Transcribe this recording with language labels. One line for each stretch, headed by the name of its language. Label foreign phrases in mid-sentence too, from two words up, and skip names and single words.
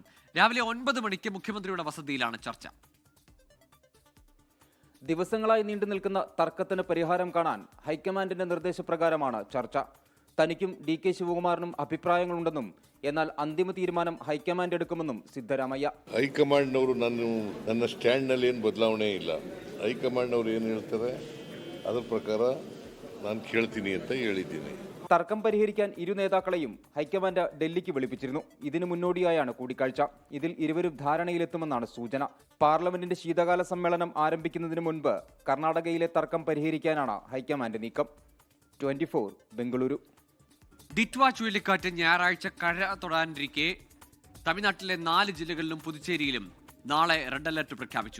Malayalam: രാവിലെ 9 മണിക്ക് മുഖ്യമന്ത്രിയുടെ വസതിയിലാണ് ചർച്ച. ദിവസങ്ങളായി നീണ്ടു നിൽക്കുന്ന തർക്കത്തിന് പരിഹാരം കാണാൻ ഹൈക്കമാൻഡിന്റെ നിർദ്ദേശപ്രകാരമാണ് ചർച്ച. തനിക്കും DK ശിവകുമാറിനും അഭിപ്രായങ്ങളുണ്ടെന്നും എന്നാൽ അന്തിമ തീരുമാനം ഹൈക്കമാൻഡ് എടുക്കുമെന്നും സിദ്ധരാമയ്യ.
Kannada: ಹೈಕಮಾಂಡ್ನವರು ನನ್ನ ಸ್ಟ್ಯಾಂಡ್ನಲ್ಲಿ ಏನು ಬದಲಾವಣೆ ಇಲ್ಲ. ಹೈಕಮಾಂಡ್ನವರು ಏನು ಹೇಳ್ತಾರೆ ಅದರ ಪ್ರಕಾರ ನಾನು ಕೇಳ್ತೀನಿ ಅಂತ ಹೇಳಿದ್ದೀನಿ.
Malayalam: തർക്കം പരിഹരിക്കാൻ ഇരു നേതാക്കളെയും ഹൈക്കമാൻഡ് ഡൽഹിക്ക് വിളിപ്പിച്ചിരുന്നു. ഇതിനു മുന്നോടിയായാണ് കൂടിക്കാഴ്ച. ഇതിൽ ഇരുവരും ധാരണയിലെത്തുമെന്നാണ് സൂചന. പാർലമെന്റിന്റെ ശീതകാല സമ്മേളനം ആരംഭിക്കുന്നതിന് മുൻപ് കർണാടകയിലെ തർക്കം പരിഹരിക്കാനാണ് ഹൈക്കമാൻഡ് നീക്കം. 24 ബംഗളൂരു. ഡിറ്റ്വ ചുഴലിക്കാറ്റ് ഞായറാഴ്ച കര തൊടാനിരിക്കെ തമിഴ്നാട്ടിലെ 4 ജില്ലകളിലും പുതുച്ചേരിയിലും നാളെ
English: red alert
Malayalam: പ്രഖ്യാപിച്ചു.